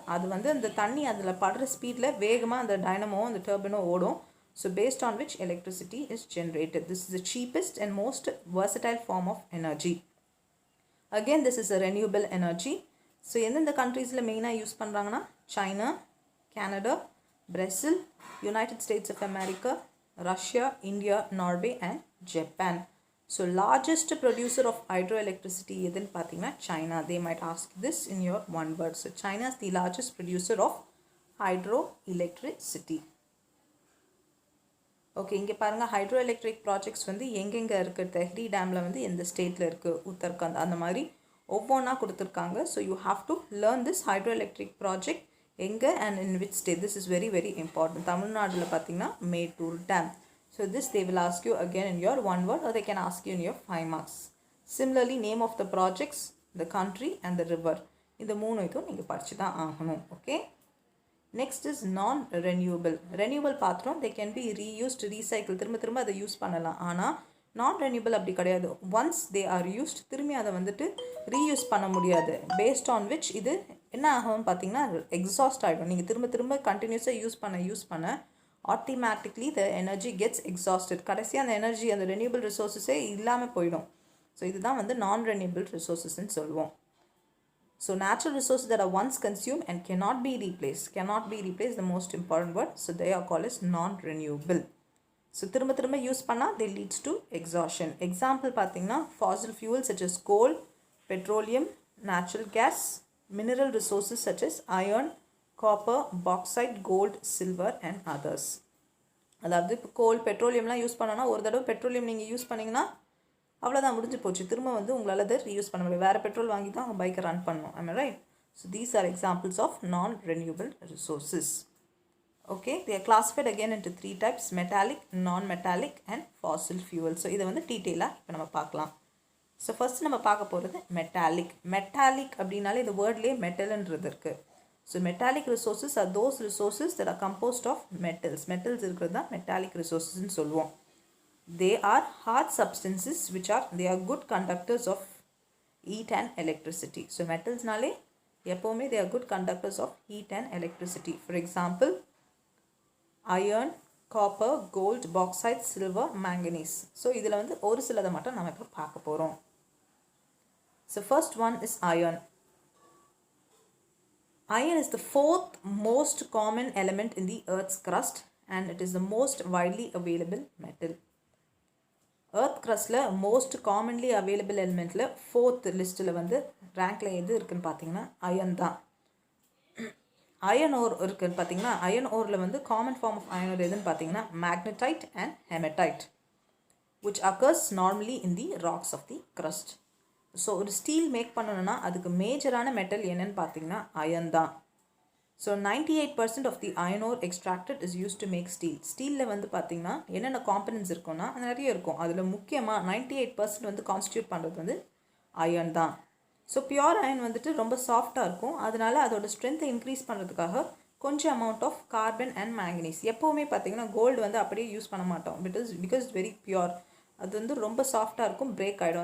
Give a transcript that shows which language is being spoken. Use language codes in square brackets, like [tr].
[ta] அது வந்து அந்த தண்ணி அதில் படுற ஸ்பீடில் வேகமாக அந்த டைனமோ அந்த டர்பனோ ஓடும். [en] So based on which electricity is generated. This is the cheapest and most versatile form of energy. Again this is a renewable energy. [ta] So எந்தெந்த கண்ட்ரீஸில் மெயினாக யூஸ் பண்ணுறாங்கன்னா China, Canada, Brazil, United States of America, Russia, India, Norway and Japan. [en] So largest producer of hydroelectricity [ta] எதுன்னு பார்த்தீங்கன்னா [en] China. They might ask this in your one word. So China is the largest producer of hydroelectricity. [ta] Okay, இங்கே பாருங்கள் ஹைட்ரோஎலக்ட்ரிக் projects வந்து எங்கெங்கே இருக்குது, தெஹ்ரி டேமில் வந்து எந்த ஸ்டேட்டில் இருக்குது, உத்தரகாண்ட், அந்த மாதிரி ஒவ்வொன்றா கொடுத்துருக்காங்க. [en] so you have to learn this hydroelectric project [ta] எங்கே [en] And in which state. This is very very important. [ta] தமிழ்நாட்டில் பார்த்தீங்கன்னா Mettur dam. [en] So this they will ask you again in your one word, or they can ask you in your 5 marks. Similarly name of the projects, the country and the river, [ta] இந்த 3 இதுவும் நீங்கள் படித்து தான் ஆகணும். [en] Okay, next is non renewable. Renewable [ta] பாத்திரம் [en] they can be reused, recycle, [ta] திரும்ப திரும்ப அதை யூஸ் பண்ணலாம். ஆனால் நான் ரெனியூபிள் அப்படி கிடையாது. [en] once they are used [ta] திரும்பி அதை வந்துட்டு ரீயூஸ் பண்ண முடியாது. [en] based on which [ta] இது என்ன ஆகும்னு பார்த்தீங்கன்னா எக்ஸாஸ்ட் ஆகிடும். நீங்கள் திரும்ப திரும்ப கண்டினியூஸாக யூஸ் பண்ண [en] Automatically the energy gets exhausted. [ta] கடைசியாக அந்த எனர்ஜி, அந்த ரெனியூபிள் ரிசோர்ஸஸே இல்லாமல் போயிடும். ஸோ இதுதான் வந்து நான் ரெனியூபிள் ரிசோர்ஸஸ்ன்னு சொல்லுவோம். [en] So natural resources that are once consumed and cannot be replaced, the most important word. So they are called as non-renewable. So [ta] திரும்ப திரும்ப யூஸ் பண்ணால் [en] they leads to exhaustion. Example [ta] பார்த்தீங்கன்னா [en] fossil fuels such as coal, petroleum, natural gas, mineral resources such as iron, copper, bauxite, gold, silver and others. [ta] அதாவது இப்போ கோல் பெட்ரோலியம்லாம் use பண்ணோன்னா ஒரு தடவை petroleum நீங்கள் யூஸ் பண்ணிங்கன்னா அவ்வளோதான், முடிஞ்சு போச்சு. திரும்ப வந்து உங்களால் அதை ரீயூஸ் பண்ண முடியும். வேறு பெட்ரோல் வாங்கி தான் உங்கள் பைக்கை ரன் பண்ணணும். [en] am I right? So these are examples of non-renewable resources. Okay, they are classified again into 3 types: metallic, non-metallic and fossil fuel. [ta] So இதை வந்து டீட்டெயிலாக இப்போ நம்ம பார்க்கலாம். ஸோ ஃபஸ்ட் நம்ம பார்க்க போகிறது மெட்டாலிக். மெட்டாலிக் அப்படின்னாலே இந்த வேர்ட்லேயே மெட்டல்ன்றது இருக்குது. [en] So metallic resources are those resources that are composed of metals. [ta] Metals இருக்கிறது தான் மெட்டாலிக் ரிசோர்ஸஸ்ன்னு சொல்லுவோம். [en] They are hard substances which are good conductors of heat and electricity. So metals nale [ta] எப்போவுமே [en] they are good conductors of heat and electricity. For example, iron, copper, gold, bauxite, silver, manganese. [ta] So இதில் வந்து ஒரு சிலதை மட்டும் நம்ம இப்போ பார்க்க போகிறோம். [en] So first one is iron. Iron is the 4th most common element in the earth's crust and it is the most widely available metal. [ta] Earth க்ரஸ்டில் most commonly available எலிமெண்ட்டில் 4th லிஸ்ட்டில் வந்து ரேங்கில் எது இருக்குதுன்னு பார்த்தீங்கன்னா அயன் தான். அயன் ஓர் இருக்குதுன்னு பார்த்தீங்கன்னா iron ஓரில் வந்து common form of iron ore எதுன்னு பார்த்தீங்கன்னா magnetite and haematite [en] which occurs normally in the rocks of the crust. [ta] So ஒரு ஸ்டீல் மேக் பண்ணணுன்னா அதுக்கு மேஜரான மெட்டல் என்னன்னு பார்த்தீங்கன்னா அயன் தான். [en] So 98% of the iron ore extracted is used to make steel. [ta] ஸ்டீலில் வந்து பார்த்திங்கன்னா என்னென்ன காம்பனன்ட்ஸ் இருக்குன்னா நிறைய இருக்கும். அதில் முக்கியமாக 98% வந்து கான்ஸ்டியூட் பண்ணுறது வந்து அயன் தான். ஸோ பியூர் அயன் வந்துட்டு ரொம்ப சாஃப்டாக இருக்கும். அதனால அதோட ஸ்ட்ரென்த்தை இன்க்ரீஸ் பண்ணுறதுக்காக கொஞ்சம் [en] Amount of carbon and manganese. [ta] எப்போவுமே பார்த்திங்கன்னா கோல்டு வந்து அப்படியே யூஸ் பண்ண மாட்டோம். [en] because very pure, [ta] அது வந்து ரொம்ப சாஃப்டாக இருக்கும், பிரேக் ஆகிடும்.